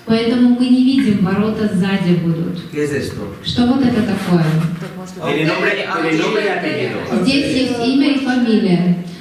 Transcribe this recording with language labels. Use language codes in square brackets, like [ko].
[ru] поэтому мы не видим, ворота сзади будут. [es] ¿Qué es esto? [ru] Что вот это такое? [es] Tiene nombre y apellido. [ru] Здесь есть имя и фамилия.